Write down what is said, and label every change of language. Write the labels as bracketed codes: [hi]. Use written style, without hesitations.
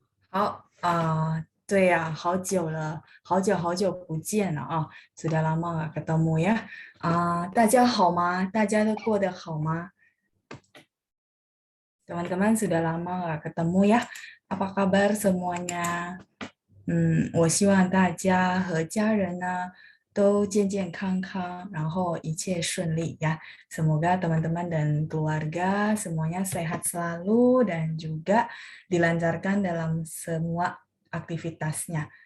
[zh] 好对呀，好久了，好久不见了啊， [id] sudah lama gak ketemu ya。 [zh] 大家好吗？大家都过得好吗？ [id] teman-teman sudah lama gak ketemu ya。 Apa kabar semuanya？ [zh] 我希望大家和家人呢都健健康康，然后一切顺利ya. [id] Semoga teman-teman dan keluarga semuanya sehat selalu dan juga dilancarkan dalam semua aktivitasnya.